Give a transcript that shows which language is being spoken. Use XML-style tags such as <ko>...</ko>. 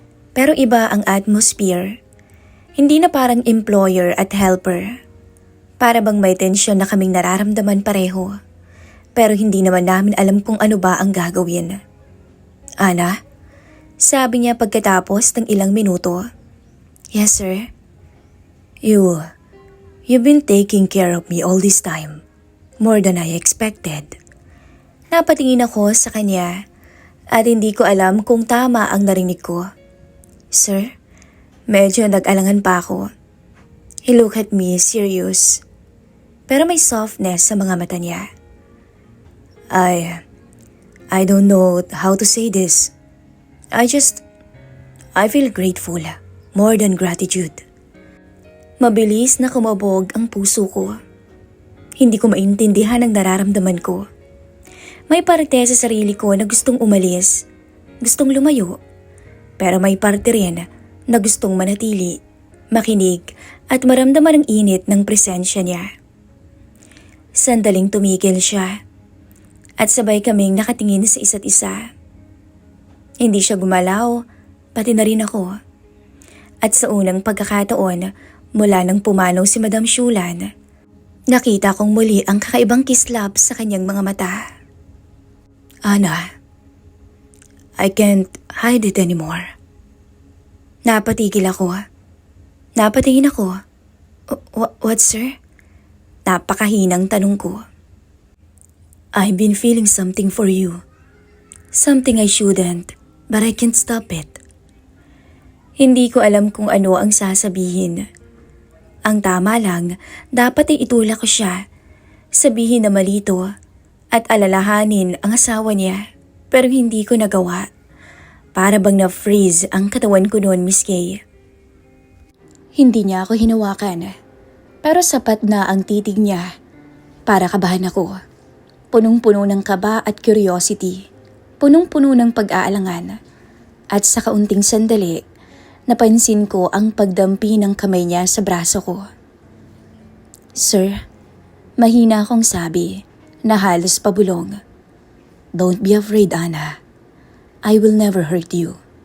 <tl>Pero iba ang atmosphere. Hindi na parang employer at helper. Para bang may tensyon na kaming nararamdaman pareho. Pero hindi naman namin alam kung ano ba ang gagawin. "Ana?" Sabi niya pagkatapos ng ilang minuto.</tl> <en>"Yes, sir." You've been taking care of me all this time. More than I expected."</en> <tl>Napatingin ako sa kanya at hindi ko alam kung tama ang narinig ko.</tl> <en>"Sir?"</en> <tl>Medyo nag-alangan pa ako.</tl> <en>He looked at me serious.</en> <tl>Pero may softness sa mga mata niya.</tl> <en>I don't know how to say this. I feel grateful. More than gratitude.</en> <tl>Mabilis na kumabog ang puso ko. Hindi ko maintindihan ang nararamdaman ko. May parte sa sarili ko na gustong umalis, gustong lumayo. Pero may parte rin na gustong manatili, makinig at maramdaman ang init ng presensya niya. Sandaling tumigil siya at sabay kaming nakatingin sa isa't isa. Hindi siya gumalaw, pati na rin ako. At sa unang pagkakataon, mula nang pumanaw si Madam Shulan, nakita kong muli ang kakaibang kislap sa kanyang mga mata.</tl> <en>"Ana, I can't hide it anymore."</en> <tl>Napatigil ako. Napatingin ako.</tl> <en>What, sir?"</en> <tl>Napakahinang tanong ko.</tl> <en>"I've been feeling something for you. Something I shouldn't, but I can't stop it."</en> <tl>Hindi ko alam kung ano ang sasabihin. Ang tama lang, dapat ay itulak ko siya. Sabihin na malito at alalahanin ang asawa niya. Pero hindi ko nagawa. Para bang na-freeze ang katawan ko noon, Miss Kay. Hindi niya ako hinawakan. Pero sapat na ang titig niya para kabahan ako. Punong-puno ng kaba at curiosity. Punong-puno ng pag-aalangan. At sa kaunting sandali, napansin ko ang pagdampi ng kamay niya sa braso ko. "Sir," mahina akong sabi na halos pabulong.</tl> <en>"Don't be afraid, Ana. I will never hurt you."</en>